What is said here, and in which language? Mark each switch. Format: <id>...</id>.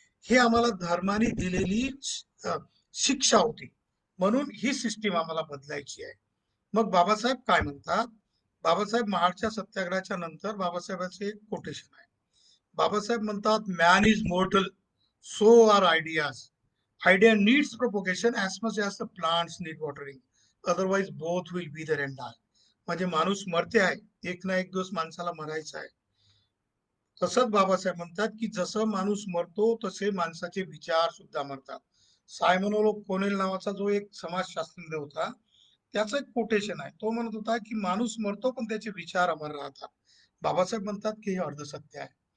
<mr>हे आम्हाला धर्माने दिलेली शिक्षा होती. म्हणून ही सिस्टीम आम्हाला बदलायची आहे. मग बाबासाहेब काय म्हणतात, बाबासाहेब महाडच्या सत्याग्रहाच्या नंतर बाबासाहेबांचे एक कोटेशन आहे.</mr> <en>बाबासाहेब म्हणतात, man is mortal, so are ideas. Idea needs propagation as much as the plants need watering, otherwise both will be there and die.</en> <mr>म्हणजे माणूस मरते आहे, एक ना एक दिवस माणसाला मरायचं आहे. तसंच बाबासाहेब म्हणतात की जसं माणूस मरतो तसे माणसाचे विचार सुद्धा मरतात. सायमन कोनेल नावाचा जो एक समाजशास्त्रज्ञ होता, त्याचं एक कोटेशन आहे. तो म्हणत होता की माणूस मरतो पण त्याचे विचार अमर राहतात. बाबासाहेब म्हणतात की हे अर्धसत्य आहे.</mr>